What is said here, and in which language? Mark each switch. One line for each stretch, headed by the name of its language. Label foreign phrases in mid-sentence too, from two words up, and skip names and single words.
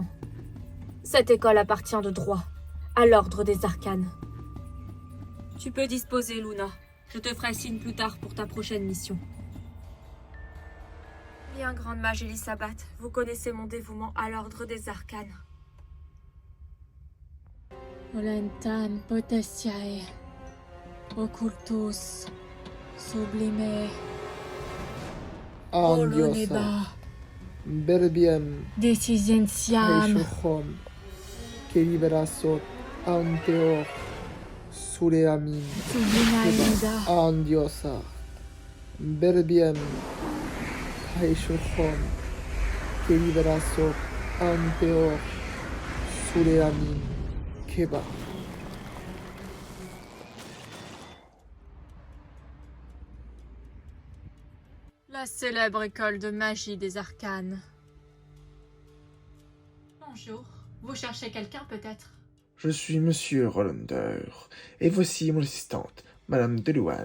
French: Cette école appartient de droit à l'ordre des arcanes. Tu peux disposer, Luna. Je te ferai signe plus tard pour ta prochaine mission. Bien, grande mage Elisabeth, vous connaissez mon dévouement à l'ordre des arcanes. Olentan potentiae, occultus, sublime, Andiosa, Berbiem, decisientiam, Eishochom, que liberasot anteor, Suleamin, sublinaida, Andiosa, Berbiem, Eishochom, que liberasot anteor, Suleamin, Keba. la célèbre école de magie des arcanes. Bonjour, vous cherchez quelqu'un peut-être? Je suis Monsieur Rollander, et voici mon assistante, Madame Delouane.